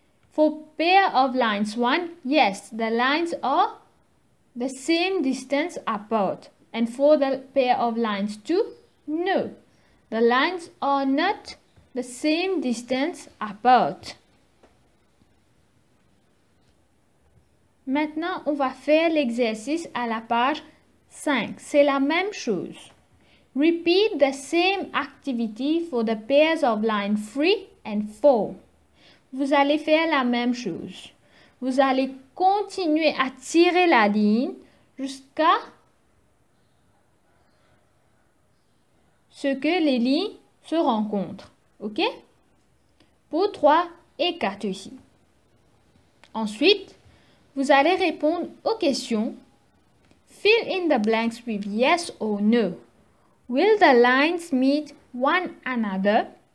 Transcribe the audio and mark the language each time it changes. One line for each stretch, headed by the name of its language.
English: For pair of lines 1, yes, the lines are the same distance apart. And for the pair of lines 2, no, the lines are not the same distance apart.
French: Maintenant, on va faire l'exercice à la page 5. C'est la même chose.
English: Repeat the same activity for the pairs of line 3 and 4.
French: Vous allez faire la même chose. Vous allez continuer à tirer la ligne jusqu'à ce que les lignes se rencontrent. OK? Pour 3 et 4 ici. Ensuite, vous allez répondre aux questions.
English: Fill in the blanks with yes or no. Will the lines meet one another?